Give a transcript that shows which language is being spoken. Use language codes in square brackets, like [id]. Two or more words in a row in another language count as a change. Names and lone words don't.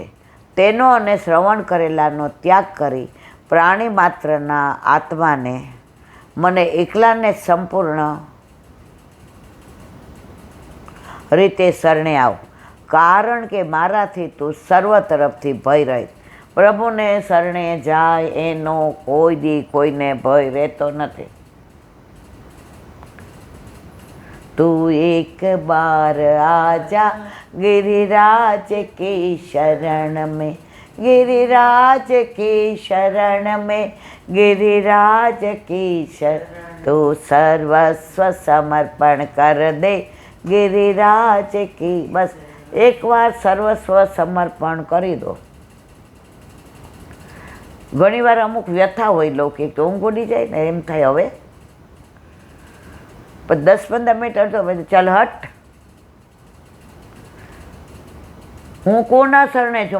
[gu] તેનો અને શ્રવણ કરેલાનો ત્યાગ કરી પ્રાણી માત્રના આત્માને મને એકલાને સંપૂર્ણ રીતે શરણે આવ, કારણ કે મારાથી તું સર્વ તરફથી ભય રહે. પ્રભુને શરણે જાય એનો કોઈ દી કોઈને ભય રહેતો નથી. [hi] तू एक बार आजा गिरिराज की शरण में, गिरिराज की शरण में, गिरिराज की शरण, तू सर्वस्व समर्पण कर दे गिरिराज की. [gu] બસ એકવાર સર્વસ્વ સમર્પણ કરી દો. ઘણીવાર અમુક વ્યથા હોય લૌકિક તો ઊંઘ ઉડી જાય ને એમ થાય હવે પણ 10-15 મિનિટ તો ચાલ હટ, હું કોના શરણે છું?